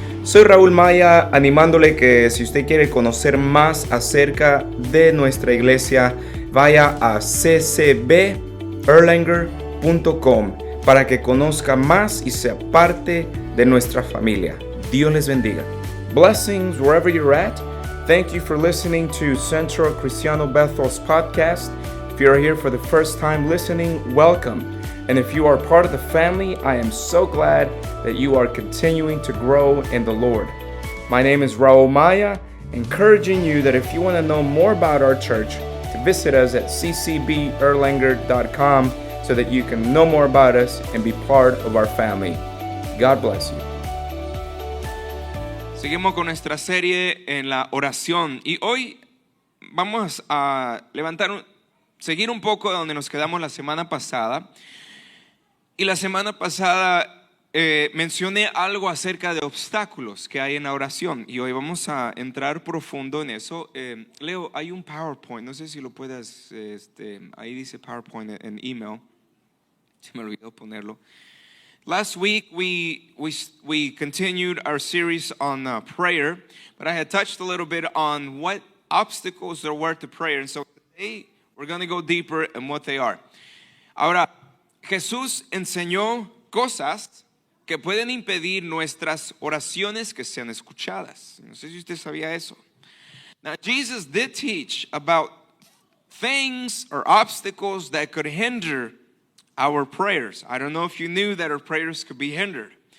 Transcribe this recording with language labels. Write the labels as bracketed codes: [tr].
[es] Soy Raúl Maya, animándole que si usted quiere conocer más acerca de nuestra iglesia, vaya a ccberlanger.com para que conozca más y sea parte de nuestra familia. Dios les bendiga. [en] Blessings wherever you're at. Thank you for listening to Centro Cristiano Bethel's podcast. If you're here for the first time listening, welcome. And if you are part of the family, I am so glad that you are continuing to grow in the Lord. My name is Raul Maya, encouraging you that if you want to know more about our church, to visit us at ccberlanger.com so that you can know more about us and be part of our family. God bless you. [es] Seguimos con nuestra serie en la oración y hoy vamos a seguir un poco de donde nos quedamos la semana pasada. Y la semana pasada mencioné algo acerca de obstáculos que hay en la oración y hoy vamos a entrar profundo en eso. Leo, hay un PowerPoint, no sé si lo puedas, ahí dice PowerPoint en email, se me olvidó ponerlo. [en] Last week we continued our series on prayer, but I had touched a little bit on what obstacles there were to prayer, and so today we're going to go deeper in what they are. [es] Ahora, Jesús enseñó cosas que pueden impedir nuestras oraciones que sean escuchadas. No sé si usted sabía eso. [en] Now, Jesus did teach about things or obstacles that could hinder our prayers. I don't know if you knew that our prayers could be hindered.